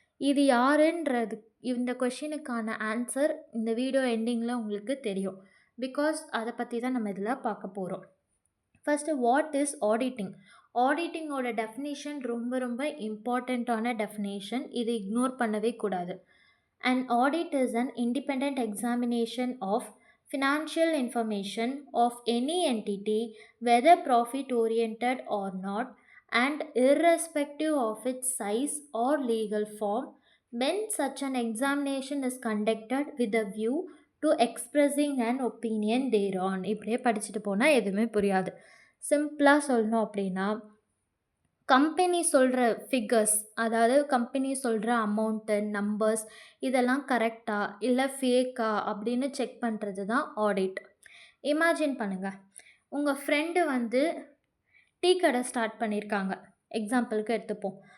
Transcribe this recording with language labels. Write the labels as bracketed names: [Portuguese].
[Tamil] இது யாருன்றது இந்த கொஷினுக்கான ஆன்சர் இந்த வீடியோ எண்டிங்கில் உங்களுக்கு தெரியும். பிகாஸ் அதை பற்றி தான் நம்ம இதில் பார்க்க போகிறோம். First what is auditing? ஆடிட்டிங்கோட definition ரொம்ப ரொம்ப இம்பார்ட்டண்ட்டான டெஃபினேஷன். இது இக்னோர் பண்ணவே கூடாது. [English] An audit is an independent examination of financial information of any entity, whether profit oriented or not, and irrespective of its size or legal form, when such an examination is conducted with a view to expressing an opinion thereon. [Tamil] இப்படியே படிச்சுட்டு போனால் எதுவுமே புரியாது. சிம்பிளாக சொல்லணும் அப்படின்னா company சொல்கிற figures, அதாவது கம்பெனி சொல்கிற அமௌண்ட்டு, நம்பர்ஸ் இதெல்லாம் கரெக்டா இல்லை ஃபேக்கா அப்படின்னு செக் பண்ணுறது தான் ஆடிட். இமேஜின் பண்ணுங்கள், உங்கள் ஃப்ரெண்டு வந்து டீ கடை ஸ்டார்ட் பண்ணியிருக்காங்க. எக்ஸாம்பிளுக்கு எடுத்துப்போம்.